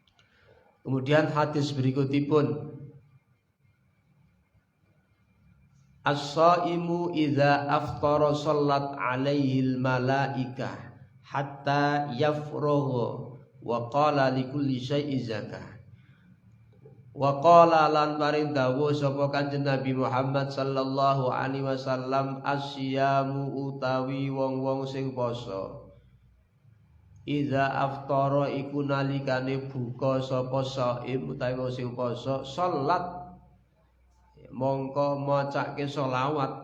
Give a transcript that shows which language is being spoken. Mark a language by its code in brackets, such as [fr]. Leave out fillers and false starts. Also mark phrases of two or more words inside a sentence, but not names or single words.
[id] Kemudian hadis berikutipun [ar] الصائم إذا أفطر صلت عليه الملائكة حتى يفرغ وقال لكل شيء زكاة. وقال [jv] lan paring dawuh sapa Kanjeng Nabi Muhammad [ar] صلى الله عليه وسلم, [jv] asyamu utawi wong-wong sing poso [ar] إذا أفطر [jv] iku nalikane buka sapa shaim utawi wong sing poso salat mongko macake selawat.